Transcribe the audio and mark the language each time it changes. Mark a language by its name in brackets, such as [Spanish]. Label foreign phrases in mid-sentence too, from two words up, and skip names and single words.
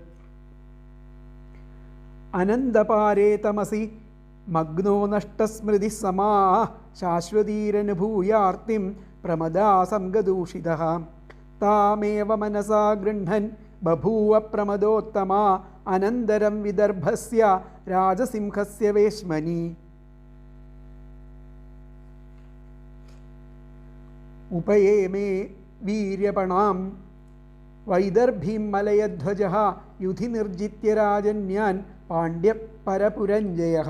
[Sanskrit] अनन्दपारे तमसि मग्नो नष्टस्मृतिः समाः शाश्वतीरनुभूयार्तिं प्रमदा संगदूषितः. तामेव मनसा गृह्णन् बभूव प्रमदोत्तमा അനന്തരം വിദർഭസ്യ രാജസിംഹസ്യ വേശ്മനി. ഉപയേമേ വീര്യപണാം വൈദർഭീം മലയധ്വജഃ യുധി നിർജിത്യ രാജന്യാൻ പാണ്ഡ്യപരപുരഞ്ജയഃ.